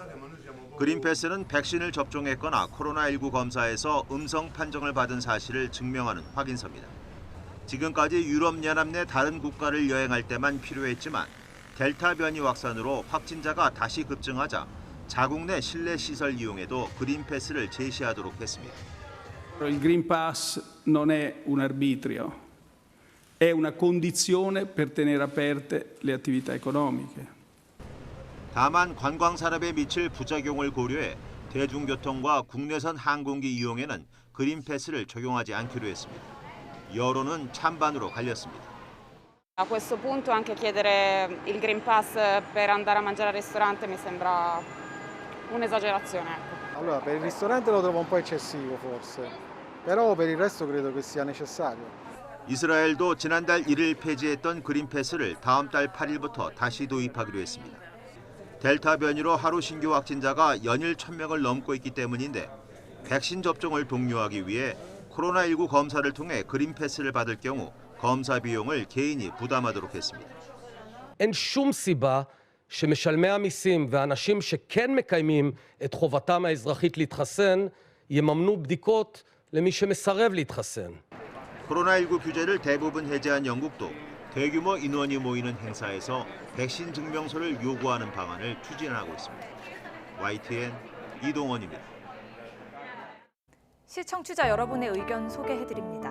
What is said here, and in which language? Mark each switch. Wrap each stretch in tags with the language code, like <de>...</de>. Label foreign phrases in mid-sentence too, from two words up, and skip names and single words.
<ko>그린패스는 백신을 접종했거나 코로나19 검사에서 음성 판정을 받은 사실을 증명하는 확인서입니다. 지금까지 유럽연합 내 다른 국가를 여행할 때만 필요했지만 델타 변이 확산으로 확진자가 다시 급증하자 자국 내 실내 시설 이용에도 그린패스를 제시하도록 했습니다.</ko> <it>Il Green Pass non è un arbitrio, è una condizione per tenere aperte le attività economiche.</it> <ko>다만 관광 산업에 미칠 부작용을 고려해 대중교통과 국내선 항공기 이용에는 그린패스를 적용하지 않기로 했습니다. 여론은 찬반으로 갈렸습니다.</ko> <it>A questo punto anche chiedere il Green Pass per andare a mangiare al ristorante mi sembra un'esagerazione. Allora, per il ristorante lo trovo un po' eccessivo forse, però per il resto credo che sia necessario.</it> <ko>이스라엘도 지난달 1일 폐지했던 그린패스를 다음 달 8일부터 다시 도입하기로 했습니다. 델타 변이로 하루 신규 확진자가 연일 1,000명을 넘고 있기 때문인데 백신 접종을 독려하기 위해 코로나19 검사를 통해 그린패스를 받을 경우 검사 비용을 개인이 부담하도록 했습니다.</ko> <he>אין שום סיבה שמשלמי המיסים ואנשים שכן מקיימים את חובתם האזרחית להתחסן יממנו בדיקות למי שמסרב להתחסן.</he> <ko>코로나19 규제를 대부분 해제한 영국도 대규모 인원이 모이는 행사에서 백신 증명서를 요구하는 방안을 추진하고 있습니다. YTN 이동원입니다. 시청자 여러분의 의견 소개해드립니다.</ko>